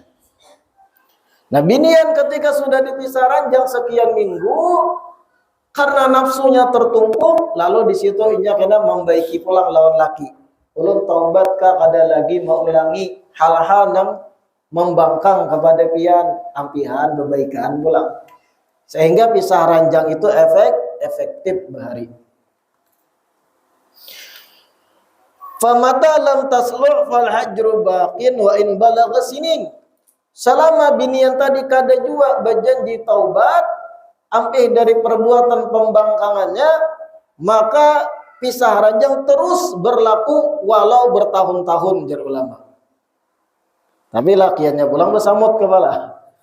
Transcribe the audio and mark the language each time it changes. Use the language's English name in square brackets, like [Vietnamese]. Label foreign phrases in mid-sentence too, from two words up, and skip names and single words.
[Banjar] Nah binian ketika sudah dipisah ranjang sekian minggu, karena nafsunya tertumpuk, lalu di situ inya kena membaiki pulang lawan laki. ulun taubat ka kada lagi mengulangi hal-hal yang membangkang kepada pian ampihan kebaikan pula. Sehingga pisah ranjang itu efektif bahari. [Arabic] فمتى لم تسل فالهجر باق وإن بلغ سنين. [Banjar] Selama binian tadi kada jua berjanji taubat ampih dari perbuatan pembangkangannya, maka pisah ranjang terus berlaku walau bertahun-tahun jar ulama. Tapi lakiannya pulang bersamut kepala.